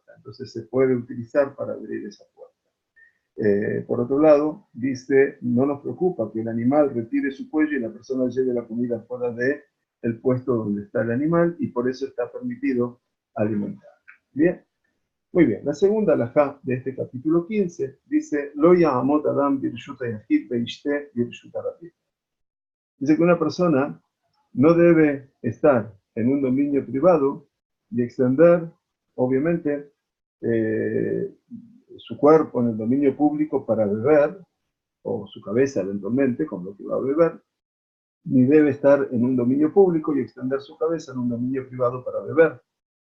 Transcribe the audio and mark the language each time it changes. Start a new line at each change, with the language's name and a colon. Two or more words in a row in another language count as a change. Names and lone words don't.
Spanish: Entonces, se puede utilizar para abrir esa puerta. Por otro lado, dice, no nos preocupa que el animal retire su cuello y la persona lleve la comida fuera del puesto donde está el animal y por eso está permitido alimentar. Bien. Muy bien, la segunda halajá de este capítulo 15 dice,
Hebrew: לא יעמוד אדם ברשות היחיד וישתה ברשות הרבים.
Spanish: Dice que una persona no debe estar en un dominio privado y extender, obviamente, su cuerpo en el dominio público para beber, o su cabeza eventualmente, con lo que va a beber, ni debe estar en un dominio público y extender su cabeza en un dominio privado para beber.